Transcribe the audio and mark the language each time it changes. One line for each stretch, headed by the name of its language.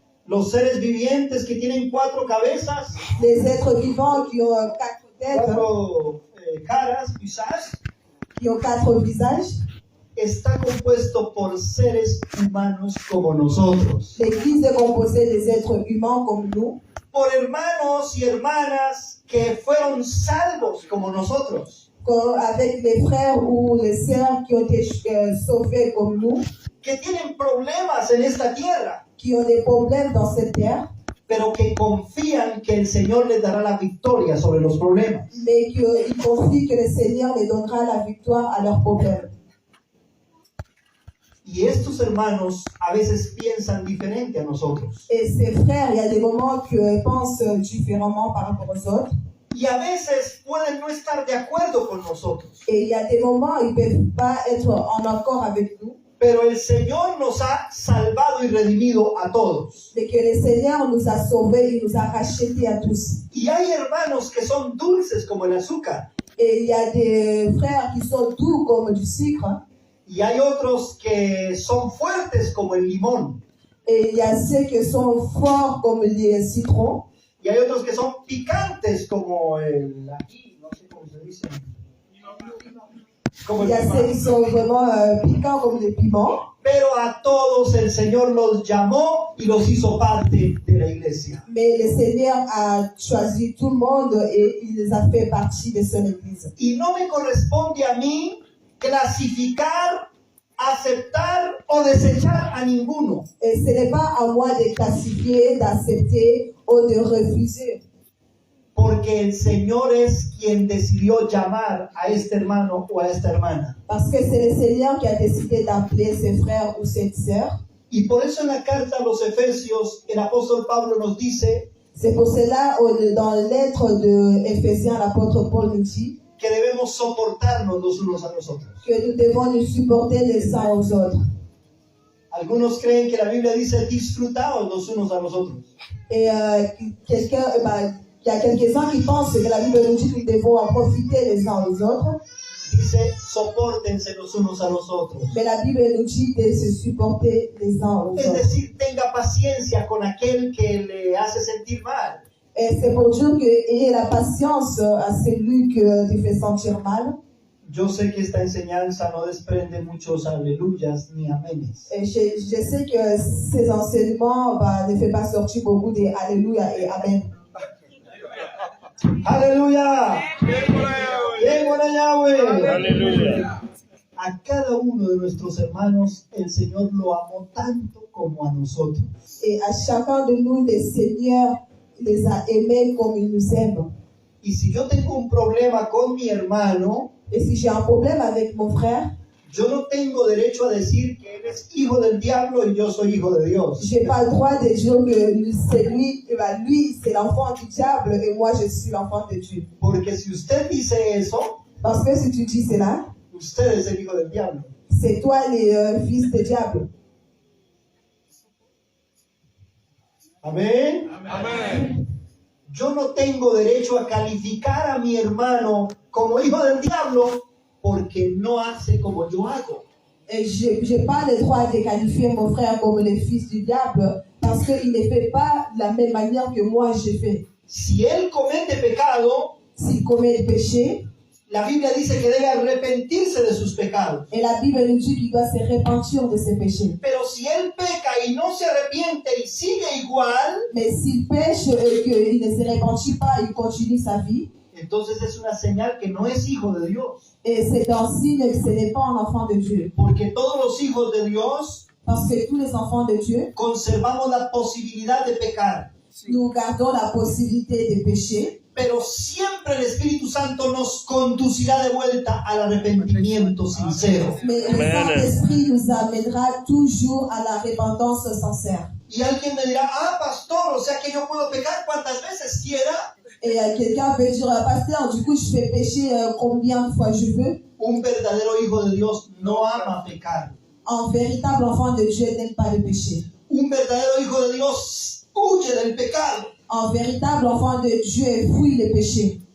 Spanish: ¿Los seres vivientes que tienen 4 cabezas?
French: les êtres vivants qui ont 4 têtes,
Spanish: 4 caras, visages.
French: qui ont 4 visages.
Spanish: Está compuesto por seres humanos como nosotros.
French: L'église est composée des êtres humains comme nous,
Spanish: Por hermanos y hermanas que fueron salvos como nosotros.
French: avec les frères ou les sœurs qui ont été sauvés comme nous,
Spanish: Que tienen problemas en esta tierra,
French: qui ont des problèmes dans cette terre,
Spanish: pero que confían que el Señor les dará la victoria sobre los problemas.
French: mais qu'ils confient que le Seigneur les donnera la victoire à leurs problèmes.
Spanish: Y estos hermanos a veces piensan diferente a nosotros.
French: Et ces frères, il y a des moments qu'ils pensent différemment par rapport aux autres.
Spanish: Y a veces pueden no estar de acuerdo con nosotros.
French: Et il y a des moments où ils ne peuvent pas être en accord avec nous.
Spanish: Pero el Señor nos ha salvado y redimido a todos.
French: Mais que le Seigneur nous a sauvés, il nous a rachetés à tous.
Spanish: Y hay hermanos que son dulces como el azúcar.
French: Et il y a des frères qui sont doux comme du sucre.
Spanish: Y hay otros que son fuertes como el limón.
French: Et il y a ceux qui sont forts comme les citrons.
Spanish: Y hay otros que son picantes como el ají, no sé cómo se dice. Como
French: Il
Spanish: el
French: y a ceux qui sont vraiment piquants comme les piments.
Spanish: Pero a todos el Señor los llamó y los hizo parte de la iglesia.
French: Mais le Seigneur a choisi tout le monde et il les a fait partie de son église.
Spanish: Y no me corresponde a mí clasificar, aceptar o desechar a ninguno.
French: Et ce n'est pas à moi de classifier, d'accepter ou de refuser.
Spanish: Porque el Señor es quien decidió llamar a este hermano o a esta hermana.
French: Parce que c'est le Seigneur qui a décidé d'appeler ses frères ou ses sœurs.
Spanish: Y por eso en la carta a los Efesios, el apóstol Pablo nos dice
French: C'est pour cela, dans la lettre de Éphésiens, l'apôtre Paul nous dit
Spanish: que debemos soportarnos los unos a los otros.
French: que nous devons nous supporter les uns aux autres.
Spanish: Algunos creen que la Biblia dice disfrutaos los unos a los otros.
French: Et il y a quelques-uns qui pensent que la Bible nous dit que nous devons en profiter les uns aux autres.
Spanish: Dice sopórtense los unos a los otros.
French: Mais la Bible nous dit de se supporter les uns aux
Spanish: Es
French: autres.
Spanish: decir, tenga paciencia con aquel que le hace sentir mal.
French: Et c'est pour dire que ayez la patience à celui qui te fait sentir mal.
Spanish: Yo sé que esta enseñanza no desprende muchos aleluyas ni amenes.
French: Et je sais que ces enseignements ne font pas sortir beaucoup de Alléluia et Amen.
Spanish: ¡Aleluya! ¡Bien, buena Yahweh! Aleluya. A cada uno de nuestros hermanos el Señor lo amó tanto como a nosotros.
French: Et à chacun de nous, le Seigneur les a aimés comme il nous aime.
Spanish: Y si yo tengo un problema con mi hermano,
French: Et si j'ai un problème avec mon frère,
Spanish: yo no tengo derecho a decir que él es hijo del diablo y yo soy hijo de Dios.
French: je n'ai pas le droit de dire que c'est lui, c'est l'enfant du diable et moi je suis l'enfant de Dieu.
Spanish: Porque si usted dice eso,
French: Parce que si tu dis cela,
Spanish: usted es el hijo del diablo.
French: c'est toi le fils du diable.
Spanish: Amén. Amén. Yo no tengo derecho a calificar a mi hermano como hijo del diablo porque no hace como yo hago.
French: Et je n'ai pas le droit de qualifier mon frère comme le fils du diable parce qu'il ne fait pas de la même manière que moi je fais.
Spanish: Si él comete pecado,
French: S'il commet le péché,
Spanish: la Biblia dice que debe arrepentirse de sus pecados.
French: et la Bible nous dit qu'il doit se repentir de ses péchés.
Spanish: Pero si él peca y no se arrepiente y sigue igual,
French: Mais s'il pêche et qu'il ne se repentit pas, il continue sa vie,
Spanish: entonces es una señal que no es hijo de Dios.
French: Et c'est un signe que ce n'est pas un enfant de Dieu.
Spanish: Porque todos los hijos de Dios
French: Parce que tous les enfants de Dieu,
Spanish: conservamos la posibilidad de pecar.
French: nous gardons la possibilité de pécher.
Spanish: Pero siempre el Espíritu Santo nos conducirá de vuelta al arrepentimiento sincero.
French: Mais le Amen. Saint-Esprit nous amènera toujours à la repentance sincère.
Spanish: Y alguien me dirá, pastor, o sea que yo puedo pecar cuantas veces quiera.
French: Et quelqu'un peut dire, pasteur, du coup, je fais pécher combien de fois je veux.
Spanish: Un verdadero hijo de Dios no ama pecar.
French: Un véritable enfant de Dieu n'aime pas le péché.
Spanish: Un verdadero hijo de Dios huye del pecado.
French: Un véritable enfant de Dieu fuit le péché.